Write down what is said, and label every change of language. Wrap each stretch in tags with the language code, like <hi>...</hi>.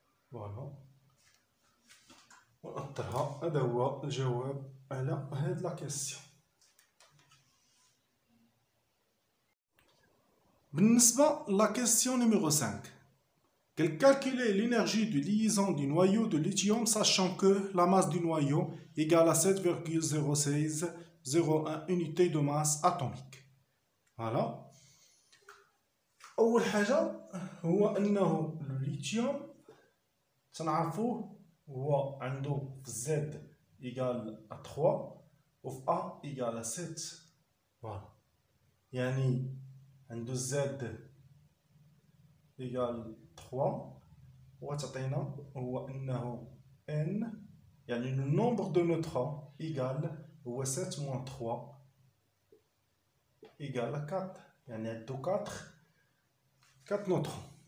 <ar>فوالا ونأطرها. هذا هو الجواب على هاد لا كيسيون. بالنسبة لا كيسيون نيميرو 5 قال</ar> <fr>calculer l'énergie de liaison du noyau de lithium sachant que la masse du noyau égale à 7,0601 unités de masse atomique. Voilà.</fr> <ar>أول حاجة هو أنه الليثيوم تنعرفوه هو عنده في Z إيكال 3 وفي A إيكال 7. فوالا يعني عنده Z إيكال 3 وتعطينا هو أنه N يعني</ar> <fr>le nombre de neutrons</fr> <ar>إيكال هو 7 moins 3 إيكال 4، يعني عنده 4 نوترون.</ar>